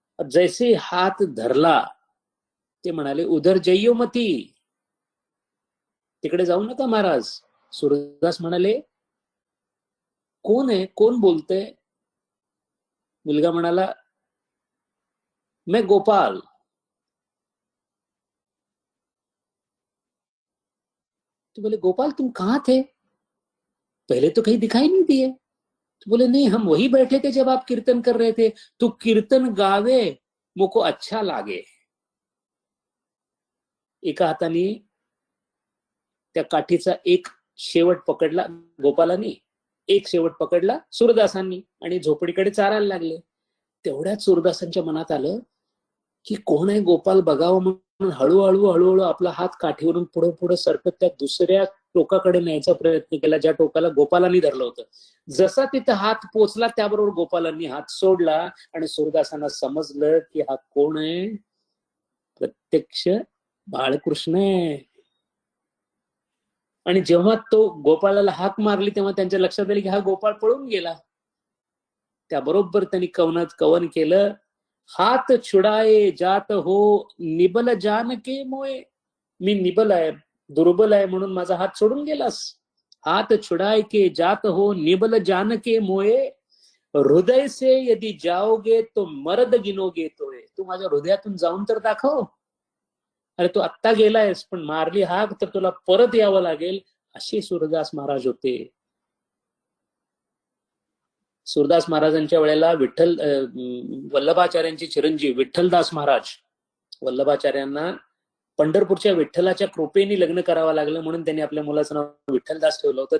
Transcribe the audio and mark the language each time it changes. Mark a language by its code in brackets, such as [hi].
[mr] जैसे हात धरला ते म्हणाले, [hi] उधर जइयो मती, [mr] तिकडे जाऊ नका महाराज. सूरदास म्हणाले, कोण आहे, कोण बोलतंय? मुलगा म्हणाला, [hi] मैं गोपाल. तो बोले, गोपाल तुम कहां थे? पहले तो कहीं दिखाई नहीं दिए. तो बोले, नहीं हम वही बैठे थे जब आप कीर्तन कर रहे थे. तू कीर्तन गावे मुको अच्छा लागे. [mr] एका हाताने त्या काठीचा एक शेवट पकडला गोपालांनी, एक शेवट पकडला सूरदासांनी आणि झोपडीकडे चारायला लागले. तेवढ्याच सूरदासांच्या मनात आलं की कोण आहे गोपाल बघावं म्हणून हळूहळू हळूहळू आपला हात काठीवरून पुढे पुढे सरकत त्या दुसऱ्या टोकाकडे न्यायचा प्रयत्न केला, ज्या टोकाला गोपालांनी धरलं होतं. जसा तिथं हात पोचला त्याबरोबर गोपालांनी हात सोडला आणि सूरदासांना समजलं की हा कोण आहे? प्रत्यक्ष बाळकृष्ण आहे. आणि जेव्हा तो गोपाळाला हाक मारली तेव्हा त्यांच्या लक्षात आले की हा गोपाळ पळून गेला. त्याबरोबर त्यांनी कवन केलं, [hi] हात छुडाए जात हो निबल जान के मोये. [mr] मी निबल आहे, दुर्बल आहे म्हणून माझा हात सोडून गेलास. [hi] हात छुडाए के जात हो निबल जान के मोये, हृदय से यदि जाओगे तो मर्द गिनोगे तोय. [mr] तू माझ्या हृदयातून जाऊन तर दाखव. अरे तू आत्ता गेलायस पण मारली हाक तर तुला परत यावं लागेल. असे सूरदास महाराज होते. सूरदास महाराजांच्या वेळेला वल्लभाचार्यांचे चिरंजीव विठ्ठलदास महाराज, वल्लभाचार्यांना पंढरपूरच्या विठ्ठलाच्या कृपेने लग्न करावं लागलं म्हणून त्यांनी आपल्या मुलाचं नाव विठ्ठलदास ठेवलं होतं.